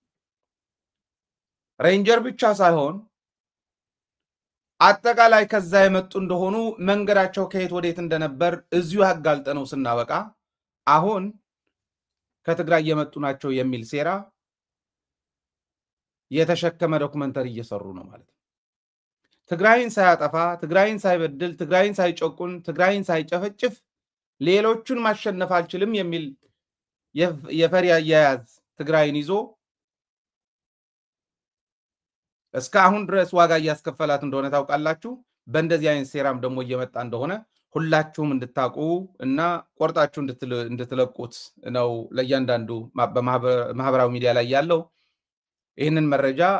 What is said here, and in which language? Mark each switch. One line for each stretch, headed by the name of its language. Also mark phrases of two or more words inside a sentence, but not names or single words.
Amharic: ሬንጀር ብቻ ሳይሆን አጠቃላይ ከዛ የመጡ እንደሆኑ መንገዳቸው ከየት ወዴት እንደነበር እዚሁ አጋልጠነው ስናበቃ አሁን ከትግራይ የመጡ ናቸው የሚል ሴራ የተሸከመ ዶክመንተሪ እየሰሩ ነው ማለት ነው። ትግራይን ሳያጠፋ፣ ትግራይን ሳይበድል፣ ትግራይን ሳይጨቁን፣ ትግራይን ሳይጨፈጭፍ ሌሎቹን ማሸነፍ አልችልም የሚል የፈሪ አያያዝ ትግራይን ይዞ እስከ አሁን ድረስ ዋጋ እያስከፈላት እንደሆነ ታውቃላችሁ። በእንደዚህ አይነት ሴራም ደግሞ እየመጣ እንደሆነ ሁላችሁም እንድታቁ እና ቆርጣችሁ እንድትለቁት ነው ለእያንዳንዱ በማህበራዊ ሚዲያ ላይ ያለው ይህንን መረጃ